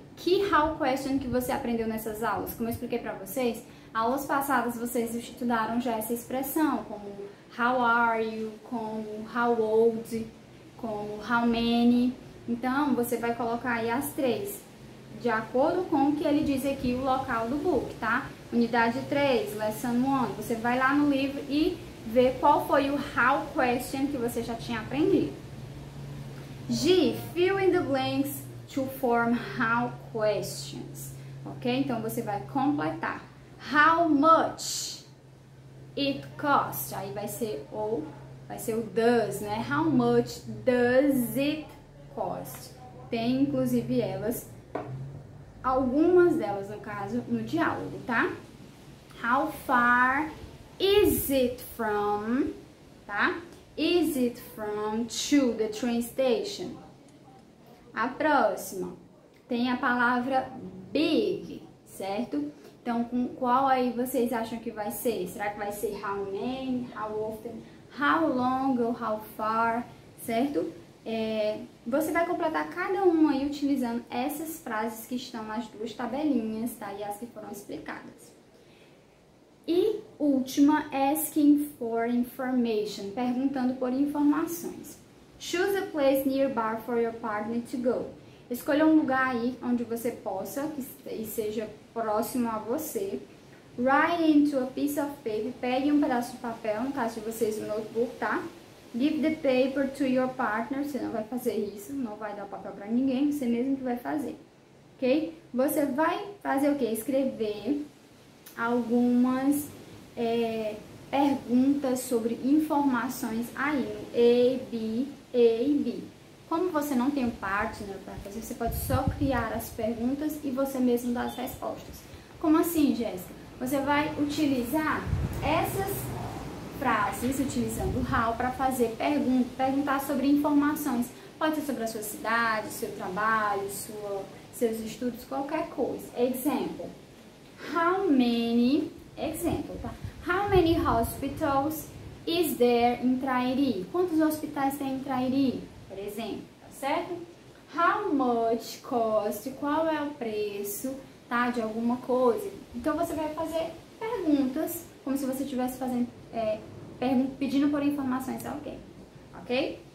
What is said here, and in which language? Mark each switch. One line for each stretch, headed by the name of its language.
Portuguese: Que how question que você aprendeu nessas aulas? Como eu expliquei pra vocês, aulas passadas vocês estudaram já essa expressão, como
English: how are you,
Portuguese: como
English: how old,
Portuguese: como
English: how many.
Portuguese: Então, você vai colocar aí as três, de acordo com o que ele diz aqui, o local do book, tá? Unidade 3, Lesson 1, você vai lá no livro e vê qual foi o how question que você já tinha aprendido.
English: G, fill in the blanks to form how questions, ok?
Portuguese: Então, você vai completar.
English: How much it cost?
Portuguese: Aí vai ser o does, né?
English: How much does it cost?
Portuguese: Tem, inclusive, algumas delas, no caso, no diálogo, tá?
English: How far is it from, tá? Is it from to the train station?
Portuguese: A próxima tem a palavra big, certo? Então, com qual aí vocês acham que vai ser? Será que vai ser
English: how many, how often, how long
Portuguese: ou
English: how far,
Portuguese: certo? Você vai completar cada uma aí utilizando essas frases que estão nas duas tabelinhas, tá? E as que foram explicadas. E última,
English: asking for information,
Portuguese: perguntando por informações.
English: Choose a place nearby for your partner to go.
Portuguese: Escolha um lugar aí onde você possa, que seja próximo a você.
English: Write into a piece of paper,
Portuguese: pegue um pedaço de papel, no caso de vocês o notebook, tá?
English: Give the paper to your partner,
Portuguese: você não vai fazer isso, não vai dar o papel para ninguém, você mesmo que vai fazer, ok? Você vai fazer o quê? Escrever algumas perguntas sobre informações aí no A, B. Como você não tem um partner para fazer, você pode só criar as perguntas e você mesmo dar as respostas. Como assim, Jéssica? Você vai utilizar essas frases, utilizando o how, para fazer perguntar sobre informações. Pode ser sobre a sua cidade, seu trabalho, seus estudos, qualquer coisa.
English: Example. How many... Example, tá? How many hospitals is there in Trairi?
Portuguese: Quantos hospitais tem em Trairi, por exemplo, tá certo?
English: How much cost?
Portuguese: Qual é o preço, tá? De alguma coisa. Então, você vai fazer perguntas, como se você estivesse fazendo, pedindo por informações a alguém, ok?